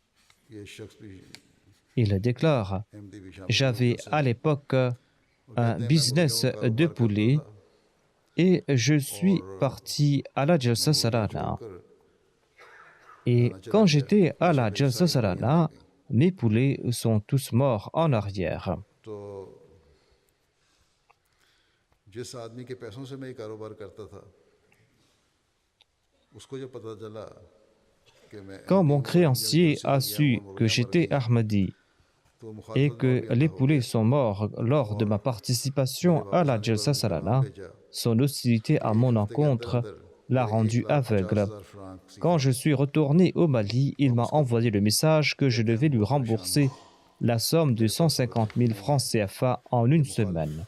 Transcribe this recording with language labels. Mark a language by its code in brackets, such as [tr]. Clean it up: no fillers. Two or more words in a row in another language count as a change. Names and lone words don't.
[fr] Il déclare: j'avais à l'époque un business de poulet et je suis parti à la Jalsa Salana. Et quand j'étais à la Jalsa Salana, mes poulets sont tous morts en arrière. [hi] तो जिस आदमी के पैसों से मैं ये कारोबार करता था उसको जब पता चला कि मैं [fr] Quand mon créancier a su que j'étais Ahmadi et que les poulets sont morts lors de ma participation à la Jalsa Salana, son hostilité à mon encontre l'a rendu aveugle. Quand je suis retourné au Mali, il m'a envoyé le message que je devais lui rembourser la somme de 150 000 francs CFA en une semaine.